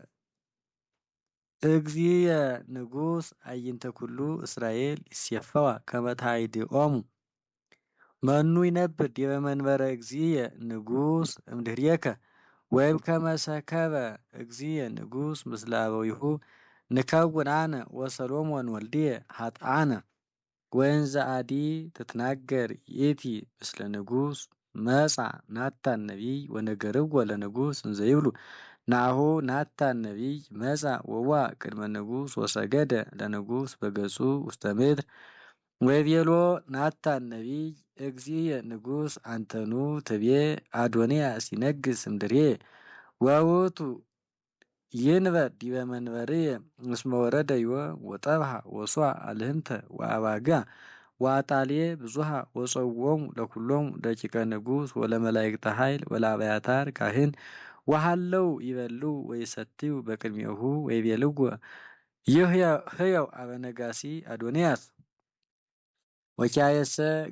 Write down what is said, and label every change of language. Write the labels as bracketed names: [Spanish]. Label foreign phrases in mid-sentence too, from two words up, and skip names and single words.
[Geez] እግዚእየ ንጉሥ አዕይንተ ኩሉ እስራኤል ይሴፈዋ ከመ ታይድኦሙ መኑ ይነብር ዲበ መንበረ እግዚእየ ንጉሥ እምድህሬከ ወይምከመ ሰከበ እግዚእየ ንጉሥ ምስለ አበዊሁ ንከውን አነ ወሰሎሞን ወልድየ ኃጥአነ ወእንዘ አዲ ትትናገር ይእቲ ምስለ ንጉሥ መጻ ናታን ነቢይ ወነገርዎ ለንጉሥ እንዘይብሉ ናሁ ናታን ነቢይ መጻ ወዋ ቅድመ ንጉሥ ወሰገደ ለንጉሥ በገጹ ውስተ ምድር ወይቤሎ ናታን ነቢይ እግዚእየ ንጉሥ አንተኑ ትቤ አዶንያስ ይነግስ እምድሬየ ወውእቱ ይንበር ዲበ መንበርየ እስመ ወረደ ዮም ወጠብሃ ወሶአ አልህምተ ወአባጋ ወአጣሌ ብዙሃ ወጸውዖሙ ለኩሎሙ ደቂቀ ንጉሥ ወለመላእክተ ኃይል ወለአብያታር ካህን ወሃለው ይበሉ ወይሰትዩ በቅድሜሁ ወይቤልዎ ህያው አበነጋሲ አዶንያስ ወኪያየሰ